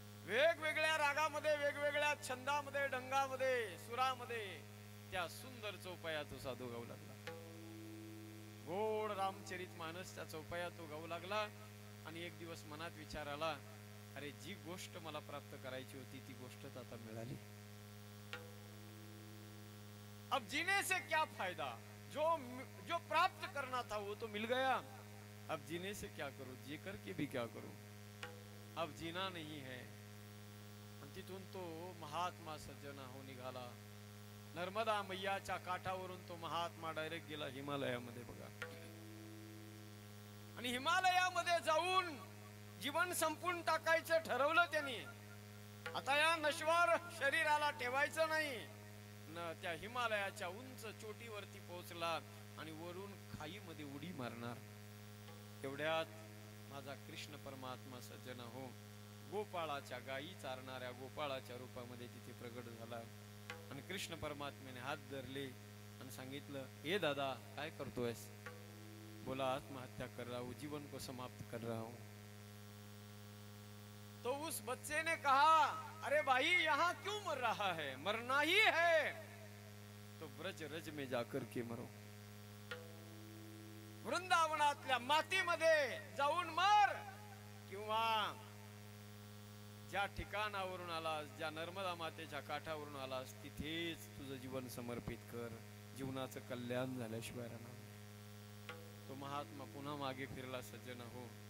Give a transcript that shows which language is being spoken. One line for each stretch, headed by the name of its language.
Marathi: वेगवेगळ्या रागामध्ये, वेगवेगळ्या छंदामध्ये, ढंगामध्ये, सुरामध्ये त्या सुंदर चौपाया तो साधू गाऊ लागला. गोड रामचरित मानस त्या चौपाया तो गाऊ लागला. आणि एक दिवस मनात विचार आला, अरे जी गोष्ट मला प्राप्त करायची होती ती गोष्ट आता मिळाली.
Hindi: अब जीने से क्या फायदा, जो प्राप्त करना था वो तो मिल गया. अब जीने से क्या करूं, जी करके भी क्या करूं, अब जीना नहीं है.
Marathi: आणि तिथून तो महात्मा सज्जना हो निघाला. नर्मदा मैयाच्या काठावरून तो महात्मा डायरेक्ट गेला हिमालयामध्ये. बघा, आणि हिमालयामध्ये जाऊन जीवन संपून टाकायचं ठरवलं त्यांनी. आता या नश्वर शरीराला ठेवायचं नाही न. त्या हिमालयाच्या उंच चोटीवरती पोहोचला आणि वरून खाईमध्ये उडी मारणार. एवढ्यात माझा कृष्ण परमात्मा सज्जन हो गोपाळाच्या गायी चारणाऱ्या गोपाळाच्या रूपामध्ये तिथे प्रगट झाला. आणि कृष्ण परमात्म्याने हात धरले आणि सांगितलं, ए दादा काय करतोयस?
Hindi: बोला, आत्महत्या कर रहा हूं, जीवन को समाप्त कर रहा हूं. तो उस बच्चे ने कहा, अरे भाई यहाँ क्यों मर रहा है, मरना ही है तो ब्रज रज में जाकर के मरो.
Marathi: वृंदावनातल्या मातीमध्ये जाऊन मर, किंवा ज्या ठिकाणावरून आलास, ज्या नर्मदा मातेच्या काठावरून आलास तिथेच तुझं जीवन समर्पित कर. जीवनाचं कल्याण झाल्याशिवाय राहणार. तो महात्मा पुन्हा मागे फिरला सज्जन हो.